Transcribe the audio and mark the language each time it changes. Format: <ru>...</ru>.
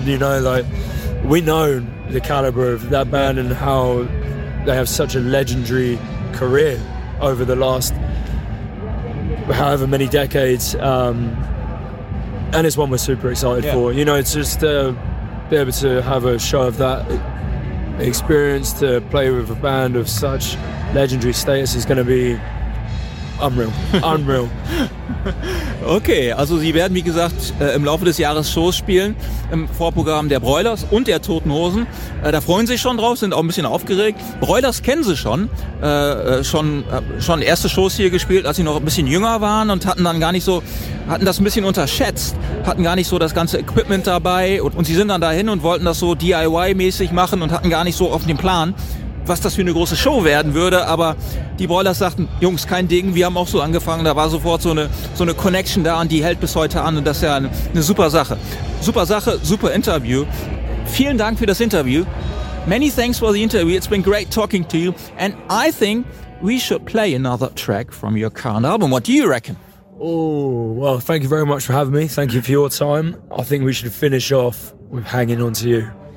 <en>You know, like, we know the caliber of that band and how they have such a legendary career over the last however many decades, and it's one we're super excited for. You know, it's just be able to have a show of that experience, to play with a band of such legendary status, is going to be Unreal.</en> <de>Okay, also sie werden, wie gesagt, im Laufe des Jahres Shows spielen, im Vorprogramm der Broilers und der Toten Hosen. Da freuen sie sich schon drauf, sind auch ein bisschen aufgeregt. Broilers kennen sie schon, schon erste Shows hier gespielt, als sie noch ein bisschen jünger waren und hatten das ein bisschen unterschätzt, hatten gar nicht so das ganze Equipment dabei und sie sind dann dahin und wollten das so DIY-mäßig machen und hatten gar nicht so auf den Plan, was das für eine große Show werden würde, aber die Broilers sagten, Jungs, kein Ding, wir haben auch so angefangen, da war sofort so eine Connection da und die hält bis heute an und das ist ja eine super Sache. Super Sache, super Interview. Vielen Dank für das Interview.</de> <en>Many thanks for the interview, it's been great talking to you and I think we should play another track from your current album. What do you reckon? Oh, well, thank you very much for having me. Thank you for your time. I think we should finish off with Hanging On To You.</en>